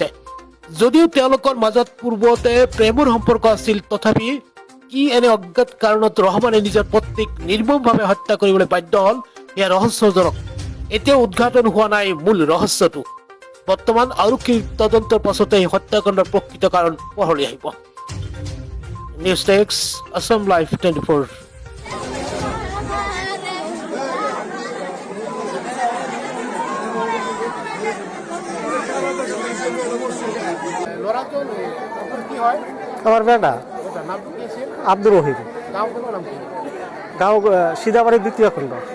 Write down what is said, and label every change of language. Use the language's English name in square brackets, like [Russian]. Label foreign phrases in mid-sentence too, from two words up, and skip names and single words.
[Assamese] যদিও তেওঁলোকৰ মাজত পূৰ্বতে প্ৰেমৰ সম্পৰ্ক আছিল, তথাপি কি এনে অজ্ঞাত কাৰণত ৰহমানে নিজৰ পত্নীক নিৰ্মমভাৱে হত্যা কৰিবলৈ বাধ্য হল, এয়া ৰহস্যজনক। এতিয়াও উদ্ঘাটন হোৱা নাই মূল ৰহস্যটো। বৰ্তমান আৰক্ষীৰ তদন্তৰ পাছতে এই হত্যাকাণ্ডৰ প্ৰকৃত কাৰণ পোহৰলৈ আহিব। নিউজ ডেস্ক, আসাম লাইভ 24। [Bangla] আমার বেটা আব্দুর রহিম, গাঁও সিদাবাড়ির দ্বিতীয় খণ্ড।